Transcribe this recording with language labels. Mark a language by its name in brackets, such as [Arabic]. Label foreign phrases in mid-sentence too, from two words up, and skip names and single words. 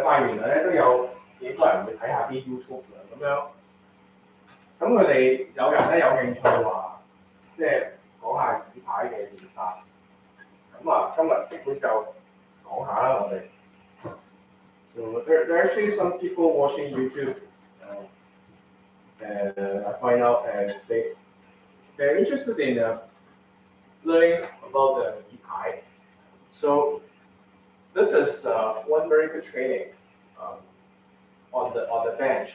[Cantonese] 拜完咧都有幾個人會睇下啲 YouTube 咁樣，咁佢哋有人咧有興趣話，即係講下耳牌嘅練法，咁啊今日基本就講下啦我哋。 [English] So there are actually some people watching YouTube, and I find out and they're interested in learning about the e-pi. So this is one very good training on the bench.